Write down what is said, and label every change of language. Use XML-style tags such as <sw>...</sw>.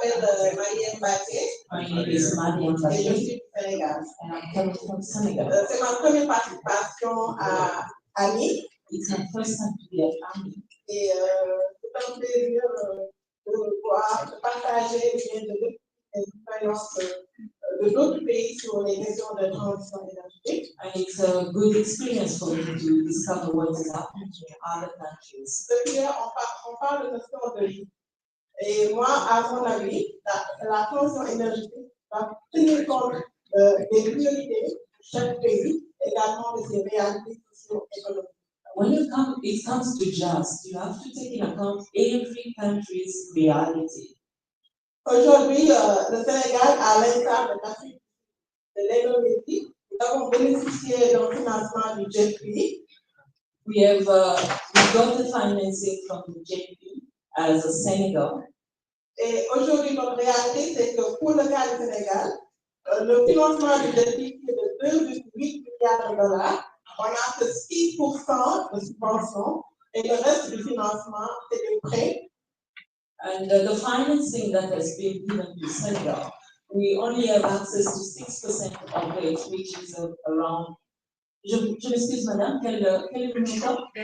<en>My name is Mariam Bashir, and I'm coming from Senegal.</en> <fr>C'est ma première participation à AMI.</fr> <en>It's my first time to be at AMI.</en> <fr>Et c'est un plaisir de pouvoir partager des expériences de d'autres pays sur les questions de transition énergétique.</fr> <en>And it's a good experience for me to discover what is happening in other countries.</en> <fr>Depuis hier, on parle de notion de vie. Et moi, à mon avis, la transition énergétique va tenir compte des priorités chaque pays, également de ses réalités socio-économiques.</fr> <en>When it comes to just, you have to take in account every country's reality.</en> <fr>Aujourd'hui, le Sénégal, à l'instar de l'Afrique de l'Indonésie, nous avons bénéficié d'un financement du JP.</fr> <en>We got the financing from the JP as a Senegal.</en> <fr>Et aujourd'hui, notre réalité, c'est que pour le cas du Sénégal, le financement du JP est de 2,8 milliards de dollars. On a que 6% de subventions et le reste du financement, c'est des prêts.</fr> <en>And the financing that has been given to Senegal, we only have access to 6% of it, which is around.</en> <fr>Je m'excuse, madame, quel est le montant?</fr>